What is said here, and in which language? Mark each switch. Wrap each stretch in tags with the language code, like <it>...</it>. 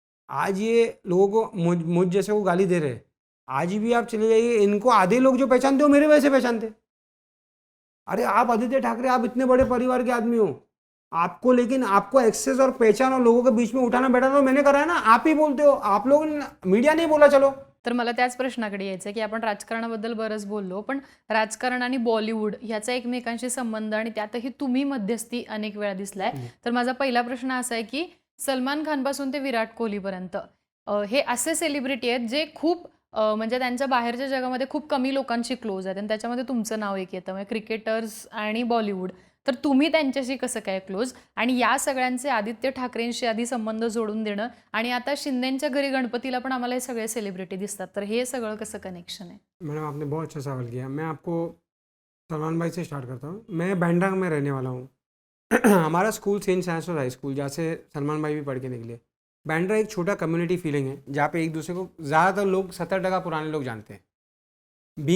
<hi>आज ये लोगों को मुझ जैसे को गाली दे रहे हैं, आज भी आप चले जाइए, इनको आधे लोग जो पहचानते हो मेरे वजह से पहचानते। अरे आप आदित्य ठाकरे, आप इतने बड़े परिवार के आदमी हो, आपको, लेकिन आपको एक्सेस और पहचान और लोगों के बीच में उठाना बैठाना मैंने करा है ना, आप ही बोलते हो, आप लोग, मीडिया नहीं बोला। चलो,</hi> <mr>तर मला त्याच प्रश्नाकडे यायचं की आपण राजकारणाबद्दल बरंच बोललो, पण राजकारण आणि बॉलिवूड ह्याचा एकमेकांशी संबंध आणि त्यातही तुम्ही मध्यस्थी अनेक वेळा दिसलाय। तर माझा पहिला प्रश्न असा आहे की सलमान खानपासून ते विराट कोहलीपर्यंत हे असे सेलिब्रिटी आहेत जे खूप म्हणजे त्यांच्या बाहेरच्या जगामध्ये खूप कमी लोकांशी क्लोज आहेत आणि त्याच्यामध्ये तुमचं नाव एक येतं. म्हणजे क्रिकेटर्स आणि बॉलिवूड. तर तुम्ही त्यांच्याशी कसं काय क्लोज? आणि या सगळ्यांचे आदित्य ठाकरेंशी आधी संबंध जोडून देणं आणि आता शिंदेंच्या घरी गणपतीला पण आम्हाला हे सगळे सेलिब्रिटी दिसतात. तर हे सगळं कसं कनेक्शन आहे?</mr> <hi>मैडम आपने बहुत अच्छा सवाल किया। मैं आपको सलमान भाई से स्टार्ट करता हूँ। मैं बैंड्रा में रहने वाला हूँ। हमारा स्कूल सेंट सैंसोस हाई स्कूल, जहाँ से सलमान भाई भी पढ़ के निकले। बैंड्रा एक छोटा कम्युनिटी फीलिंग है, जहाँ पे एक दूसरे को ज़्यादातर लोग 70% पुराने लोग जानते हैं।</hi>